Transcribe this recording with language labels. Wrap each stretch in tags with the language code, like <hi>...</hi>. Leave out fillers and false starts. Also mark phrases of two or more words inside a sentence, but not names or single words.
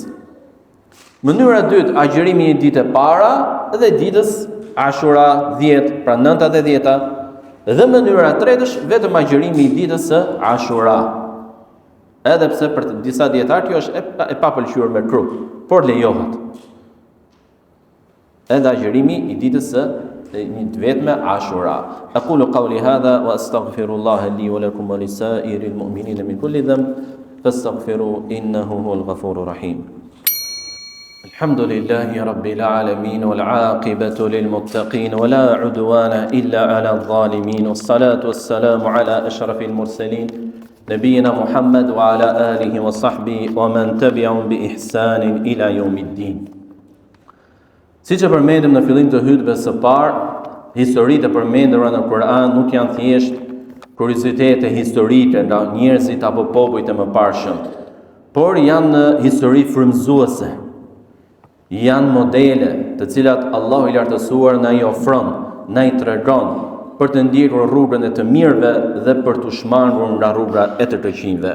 <sq>Mënyra e dytë, agjerimi i një dite para dhe ditës Ashura 10, pra 9 dhe 10. Dhe mënyra e tretë është vetëm agjerimi i ditës së Ashura. Edhe pse për disa dietar kjo është e papëlqyer me kruh, por lejohet. Edhe agjerimi i ditës së një vetme Ashura.</sq> <ar>أقول قولي هذا وأستغفر الله لي ولكم ولسائر المؤمنين من كل ذنب فاستغفروه إنه هو الغفور الرحيم. الحمد لله رب العالمين والعاقبة للمتقين ولا عدوان إلا على الظالمين والصلاة والسلام على أشرف المرسلين نبينا محمد وعلى آله وصحبه ومن تبعهم بإحسان إلى يوم الدين.</ar> <sq>Siç e përmendëm në fillim të hutbes së parë, historitë e përmendura në Kur'an nuk janë thjesht kuriozitete historike nga njerëzit apo popujt e mëparshëm, por janë histori frymëzuese. Janë modele të cilat Allahu i lartësuar na i ofron, na i tregon për të ndjekur rrugën e të mirëve dhe për të shmangur nga rruga e të keqinjve.</sq>